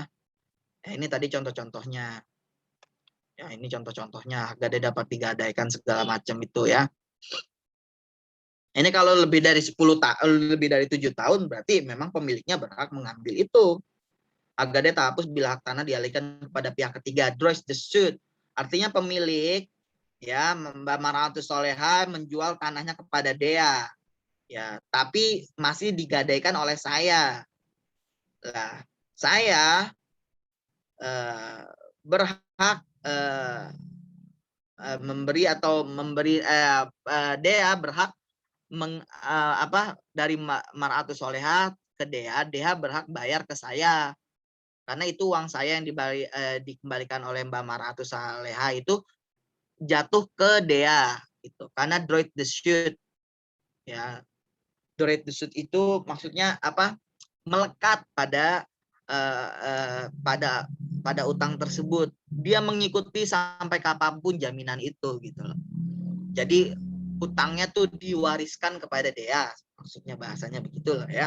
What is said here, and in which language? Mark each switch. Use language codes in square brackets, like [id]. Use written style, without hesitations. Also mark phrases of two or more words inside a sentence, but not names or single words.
[id] Ini tadi contoh-contohnya. Ya, ini contoh-contohnya hak gadai dapat digadaikan segala macam itu ya. Ini kalau lebih dari 10 tahun, lebih dari 7 tahun berarti memang pemiliknya berhak mengambil itu. Hak gadai tak hapus bila hak tanah dialihkan kepada pihak ketiga. [fr] Droits de suite. [id] Artinya pemilik ya Mbak Maratu Soleha menjual tanahnya kepada Dea. Ya, tapi masih digadaikan oleh saya. Lah, saya berhak memberi Dea berhak dari Maratu Soleha ke Dea berhak bayar ke saya. Karena itu uang saya yang dikembalikan oleh Mbak Maratu Soleha itu jatuh ke Dea gitu. Karena [fr] droit de suite [id] ya. [fr] Droit de suite [id] itu maksudnya apa? Melekat pada utang tersebut. Dia mengikuti sampai kapanpun jaminan itu gitu loh. Jadi utangnya tuh diwariskan kepada Dea. Maksudnya bahasanya begitu loh ya.